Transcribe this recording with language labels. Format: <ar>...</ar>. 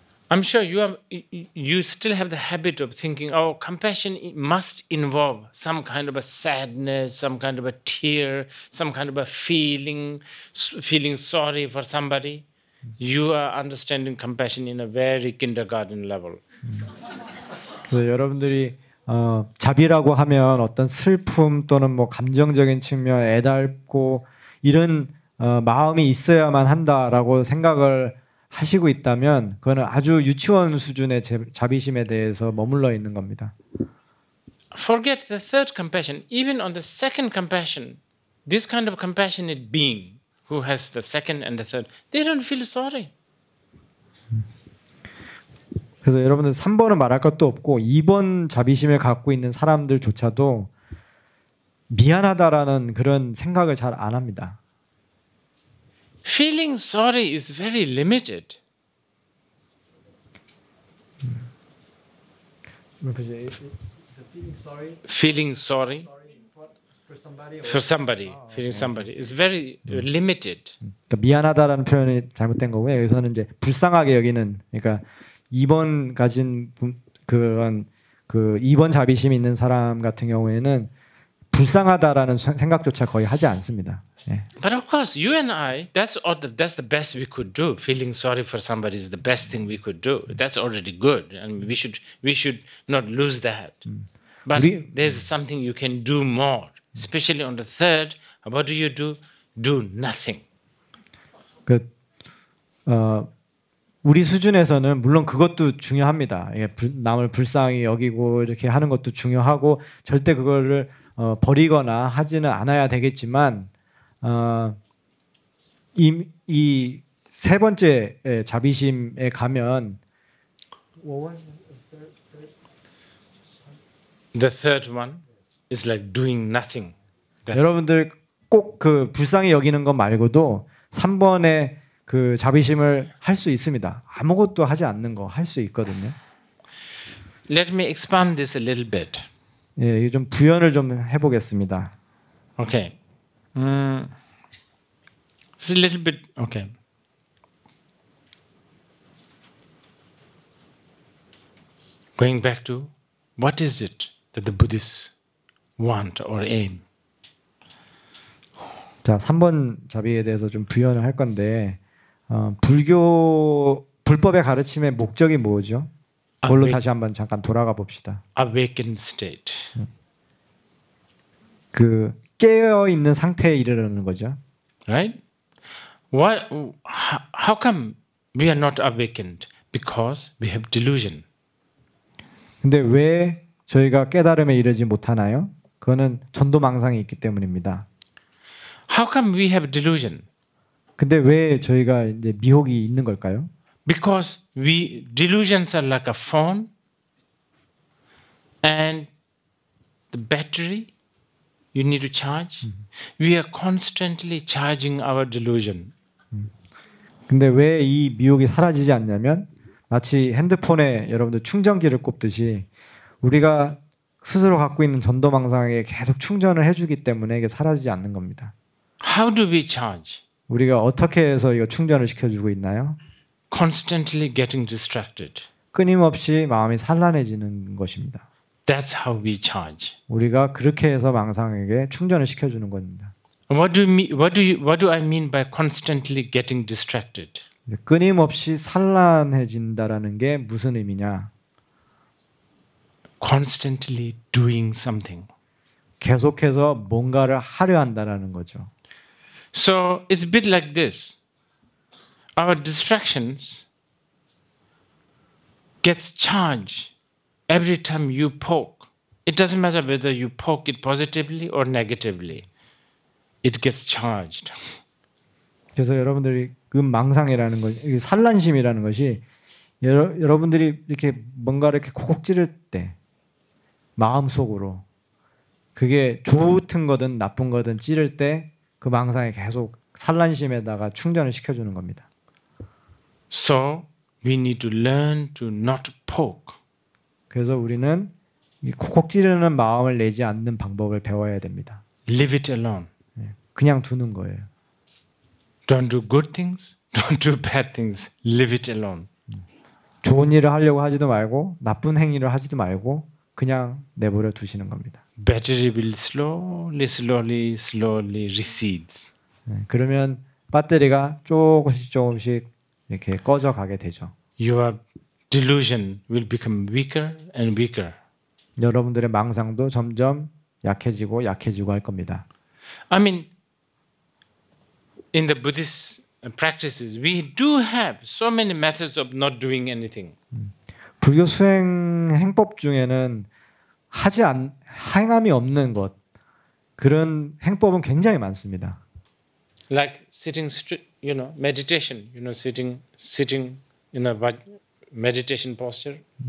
<en>I'm sure you still have the habit of thinking, oh, compassion must involve some kind of a sadness, some kind of a tear, some kind of a feeling sorry for somebody. You are understanding compassion in a very kindergarten level.</en> <ko>그래서 여러분들이 자비라고 하면 어떤 슬픔 또는 뭐 감정적인 측면, 애달고 이런 마음이 있어야만 한다라고 생각을 하시고 있다면 그거는 아주 유치원 수준의 자비심에 대해서 머물러 있는 겁니다.</ko> <en>Forget the third compassion. Even on the second compassion, this kind of compassionate being who has the second and the third, they don't feel sorry.</en> <ko>그래서 여러분들 3번은 말할 것도 없고 2번 자비심을 갖고 있는 사람들조차도 미안하다라는 그런 생각을 잘 안 합니다.</ko> <en>Feeling sorry is very limited. Feeling sorry for somebody, feeling somebody is very limited.</en> <ko>그러니까 미안하다라는 표현이 잘못된 거고요. 여기서는 이제 불쌍하게 여기는, 그러니까 2번 가진 그런 그 2번 자비심이 있는 사람 같은 경우에는 불쌍하다라는 생각조차 거의 하지 않습니다. 예.</ko> <en>But of course, you and I, that's the best we could do. Feeling sorry for somebody is the best thing we could do. That's already good, and we should not lose that. But there's something you can do more, especially on the third. What do you do? Do nothing.</en> <ko>우리 수준에서는 물론 그것도 중요합니다. 남을 불쌍히 여기고 이렇게 하는 것도 중요하고 절대 그거를 버리거나 하지는 않아야 되겠지만 이 세 번째 자비심에 가면</ko> <en>The third one is like doing nothing.</en> <ko>여러분들 꼭 그 불쌍히 여기는 것 말고도 3번의 그 자비심을 할 수 있습니다. 아무것도 하지 않는 거 할 수 있거든요.</ko> <en>Let me expand this a little bit.</en> <ko>예, 좀 부연을 좀 해보겠습니다.</ko> <en>Okay. It's a little bit okay. Going back to what is it that the Buddhists want or aim?</en> <ko>자, 3번 자비에 대해서 좀 부연을 할 건데 불교 불법의 가르침의 목적이 뭐죠? 그걸로 다시 한번 잠깐 돌아가 봅시다.</ko> <en>Awakened state.</en> <ko>그 깨어 있는 상태에 이르는 거죠.</ko> <en>Right? Why? How come we are not awakened? Because we have delusion.</en> <ko>근데 왜 저희가 깨달음에 이르지 못하나요? 그거는 전도망상이 있기 때문입니다.</ko> <en>How come we have delusion?</en> <ko>근데 왜 저희가 이제 미혹이 있는 걸까요?</ko> <en>Because delusions are like a phone, and the battery you need to charge. We are constantly charging our delusion.</en> <ko>근데 왜 이 미혹이 사라지지 않냐면 마치 핸드폰에 여러분들 충전기를 꼽듯이 우리가 스스로 갖고 있는 전도망상에 계속 충전을 해주기 때문에 이게 사라지지 않는 겁니다.</ko> <en>How do we charge?</en> <ko>우리가 어떻게 해서 이거 충전을 시켜주고 있나요?</ko> <en>Constantly getting distracted.</en> <ko>끊임없이 마음이 산란해지는 것입니다.</ko> <en>That's how we charge.</en> <ko>우리가 그렇게 해서 망상에게 충전을 시켜주는 겁니다.</ko> <en>What do I mean by constantly getting distracted?</en> <ko>끊임없이 산란해진다라는 게 무슨 의미냐?</ko> <en>Constantly doing something.</en> <ko>계속해서 뭔가를 하려 한다라는 거죠.</ko> <en>So it's a bit like this. Our distractions gets charged every time you poke. It doesn't matter whether you poke it positively or negatively. It gets charged.</en> <ko>그래서 여러분들이 망상이라는 것, 산란심이라는 것이 여러분들이 이렇게 뭔가를 이렇게 콕콕 찌를 때 마음속으로 그게 좋은 거든 나쁜 거든 찌를 때 그 망상에 계속 산란심에다가 충전을 시켜주는 겁니다.</ko> <en>So we need to learn to not poke.</en> <ko>그래서 우리는 이 콕콕 찌르는 마음을 내지 않는 방법을 배워야 됩니다.</ko> <en>Leave it alone.</en> <ko>그냥 두는 거예요.</ko> <en>Don't do good things. Don't do bad things. Leave it alone.</en> <ko>좋은 일을 하려고 하지도 말고 나쁜 행위를 하지도 말고 그냥 내버려 두시는 겁니다.</ko> <en>Battery will slowly recedes.</en> <ko>그러면 배터리가 조금씩 이렇게 꺼져 가게 되죠.</ko> <en>Your delusion will become weaker and weaker.</en> <ko>여러분들의 망상도 점점 약해지고 할 겁니다.</ko> <en>I mean, in the Buddhist practices, we do have so many methods of not doing anything.</en> <ko>불교 수행 행법 중에는 행함이 없는 것 그런 행법은 굉장히 많습니다.</ko> <en>Like sitting, meditation, sitting, meditation posture.</en>